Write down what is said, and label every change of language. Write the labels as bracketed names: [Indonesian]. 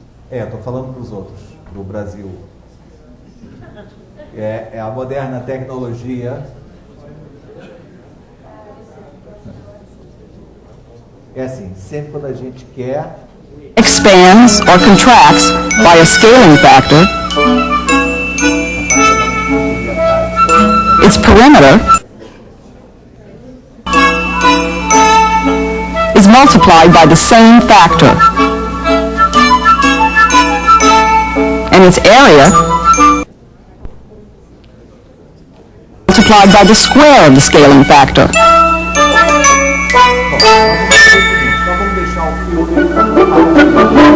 [Portuguese] Estou falando para os outros, do Brasil. É a moderna tecnologia. É assim, sempre quando a gente quer... [English] Expands or contracts by a scaling factor, its perimeter is multiplied by the same factor, and its area multiplied by the square of the scaling factor. [Portuguese] Então vamos deixar o filme.